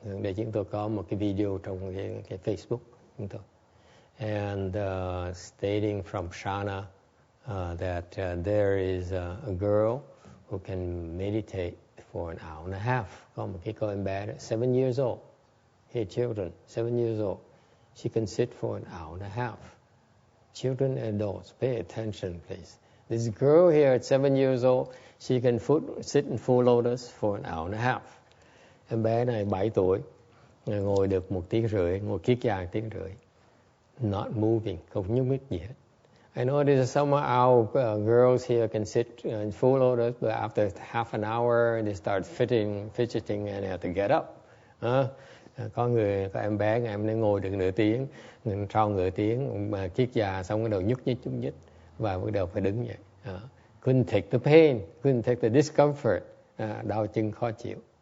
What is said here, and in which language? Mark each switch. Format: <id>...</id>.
<vi>Để chúng tôi có một cái video trong cái Facebook chúng tôi.</vi> <en>And stating from Shana that there is a girl who can meditate for an hour and a half.</en> <vi>Có một cái cô em bé</vi> <en>7 years old. Hey children, 7 years old. She can sit for an hour and a half. Children and adults, pay attention please. This girl here at 7 years old, she can sit in full lotus for an hour and a half.</en> <vi>Em bé này 7 tuổi, ngồi được 1 tiếng rưỡi, ngồi kiết già 1 tiếng rưỡi.</vi> <en>Not moving,</en> <vi>không nhúc nhích gì hết.</vi> <en>I know there's some of our girls here can sit in full lotus, but after half an hour they start fidgeting and have to get up.</en> <vi>Có em bé ngày em ngồi được nửa tiếng, sau nửa tiếng mà kiết già xong bắt đầu nhúc nhích và bắt đầu phải đứng dậy.</vi> <en>Couldn't take the pain, couldn't take the discomfort,</en> <vi>đau chân khó chịu.</vi>